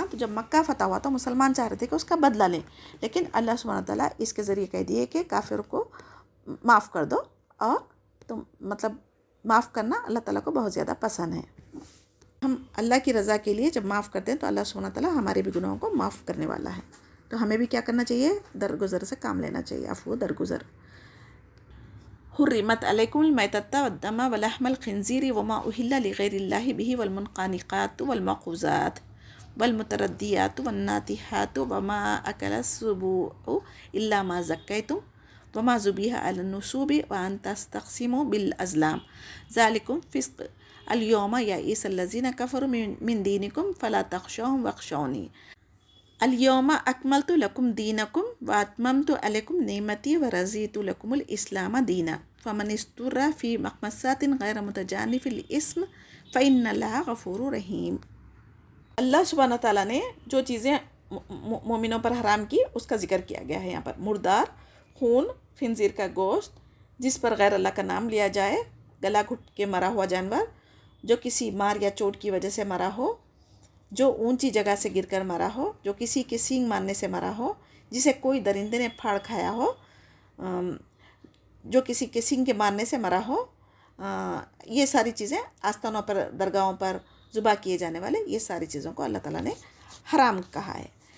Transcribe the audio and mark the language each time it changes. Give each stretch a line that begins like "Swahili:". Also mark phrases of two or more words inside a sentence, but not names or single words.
Urdu: تو جب مکہ فتح ہوا تو مسلمان چاہ رہے تھے کہ اس کا بدلہ لیں لیکن اللہ سبحانہ تعالیٰ اس کے ذریعے کہہ دیے کہ کافر کو معاف کر دو اور تم مطلب معاف کرنا اللہ تعالیٰ کو بہت زیادہ پسند ہے. ہم اللہ کی رضا کے لیے جب معاف کرتے ہیں تو اللہ سبحانہ تعالیٰ ہمارے بھی گناہوں کو معاف کرنے والا ہے. تو ہمیں بھی کیا کرنا چاہیے؟ درگزر سے کام لینا چاہیے. عفو درگزر.
Arabic: حرمت علیکم المیتۃ والدم ولحم الخنزیر وما اہل لغیر اللہ بہ والمنخنقات والموقوذات والمتردیات والناطحات وما اکل السبوع الا ما زکیتم وما ذبح على النصب وأن تستقسموا بالأزلام ذلكم فسق اليوم يئس الذين كفروا من دينكم فلا تخشوهم واخشون اليوم أكملت لكم دينكم وأتممت عليكم نعمتي ورضيت لكم الإسلام دينا فمن اضطر في مخمصة غير متجانف لإثم فإن الله غفور رحيم.
Urdu: اللہ سبحان تعالیٰ نے جو چیزیں مومنوں پر حرام کی اس کا ذکر کیا گیا ہے یہاں پر. مردار، خون، خنزیر کا گوشت، جس پر غیر اللہ کا نام لیا جائے، گلا گھٹ کے مرا ہوا جانور، جو کسی مار یا چوٹ کی وجہ سے مرا ہو، جو اونچی جگہ سے گر کر مرا ہو، جو کسی کے سینگ مارنے سے مرا ہو، جسے کوئی درندے نے پھاڑ کھایا ہو، جو کسی کے سینگ کے مارنے سے مرا ہو، یہ ساری چیزیں آستانوں پر، درگاہوں پر ذبح کیے جانے والے یہ ساری چیزوں کو اللہ تعالیٰ نے حرام کہا ہے.